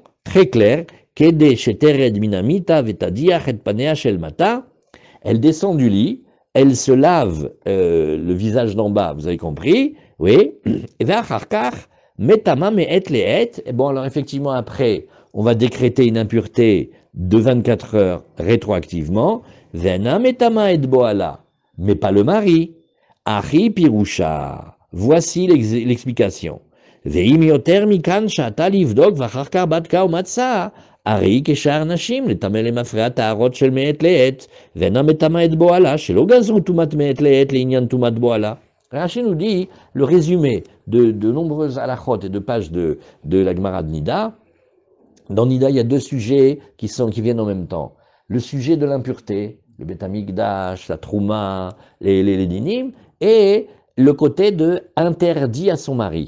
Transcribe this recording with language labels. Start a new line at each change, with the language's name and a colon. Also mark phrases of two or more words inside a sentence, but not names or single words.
French: Très clair, elle descend du lit, elle se lave le visage d'en bas, vous avez compris, oui, et bon alors effectivement après, on va décréter une impureté de 24 heures rétroactivement, mais pas le mari, Achi Pirusha, voici l'explication.
Hebrew: ואם יותר מכאן שאתה לבדוק ואחר כך בדקה ומצאה, הרי כשאר נשים לטמא למפרע טהרות של מעת לעת, ואינה מטמא את בועלה, שלא גזרו טומאת מעת לעת לעניין טומאת בועלה.
French: Rashi nous dit le résumé de nombreuses halachot et de pages de la Gemara de Nida. Dans Nida, il y a deux sujets qui viennent en même temps. Le sujet de l'impureté, le
Hebrew: בית המקדש,
French: la Trouma, les dinim, et le côté de interdit à son mari.